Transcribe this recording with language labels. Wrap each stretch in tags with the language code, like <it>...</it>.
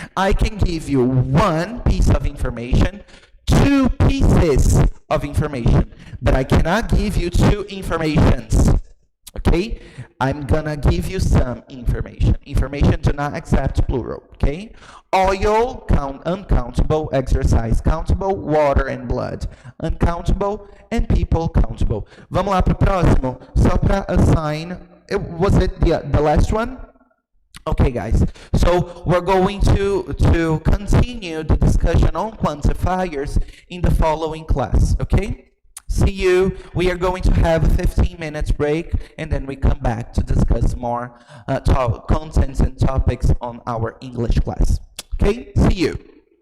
<en>I can give you one piece of information, two pieces of information, but I cannot give you two informations. Okay? I'm gonna give you some information. Information do not accept plural, okay? Oil, uncountable. Exercise, countable. Water and blood, uncountable. And people, countable.</en> <pt>Vamos lá pro próximo, só para assign.</pt> <en>Was it the last one? Okay, guys. So we're going to continue the discussion on quantifiers in the following class, okay? See you. We are going to have a 15 minutes break, and then we come back to discuss more contents and topics on our English class. Okay? See you.</en>